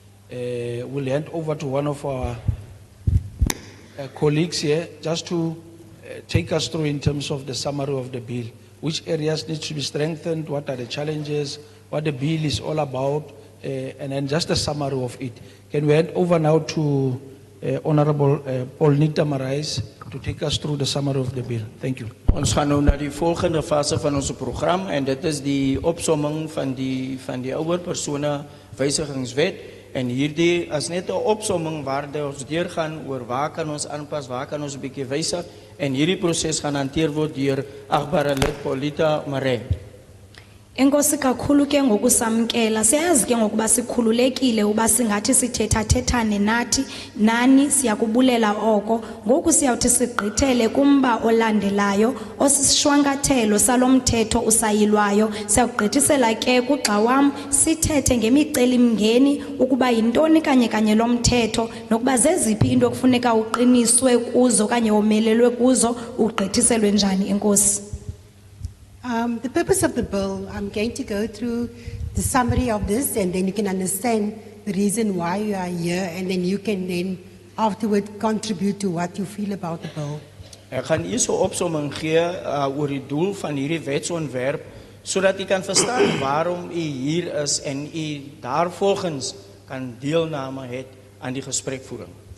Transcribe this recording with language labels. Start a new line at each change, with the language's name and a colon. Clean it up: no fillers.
English: We'll hand over to one of our colleagues here just to take us through in terms of the summary of the bill. Which areas need to be strengthened, what are the challenges, what the bill is all about, and then just a summary of it. Can we hand over now to Honorable Paul Nitamarais to take us through the summary of the bill. Thank you.
Afrikaans: Ons gaan nou na die volgende fase van ons program en dit is die opsomming van die ouer persone wysigingswet en hierdie is net 'n opsomming waar ons deurgaan oor waar kan ons aanpas, waar kan ons 'n bietjie wysig en hierdie proses gaan hanteer word deur agbare lid Polita Mare.
Xhosa: Enkosi kakhulu ke ngokusamkela. Siyazi ke ngokuba sikhululekile uba singathi sithetha-thethane nathi nani siyakubulela oko. Ngoku siyawuthi sigqithele kumba olandelayo osisishwankathelo salomthetho usayilwayo. Siyakugqithisela ke kugxa wam sithethe ngemicelimngeni ukuba yintoni kanye lomthetho nokuba zeziphi into ekufuneka uqiniswe kuzo kanye womelelwe kuzo ugqithiselwe njani. Enkosi.
English: The purpose of the bill, I'm going to go through the summary of this, and then you can understand the reason why you are here, and then you can then afterward contribute to what you feel about the bill.
Afrikaans: Ek gaan eers 'n opsomming gee oor die doel van hierdie wetsontwerp sodat u kan verstaan waarom u hier is en u daarvolgens kan deelname het aan die gesprekvoering.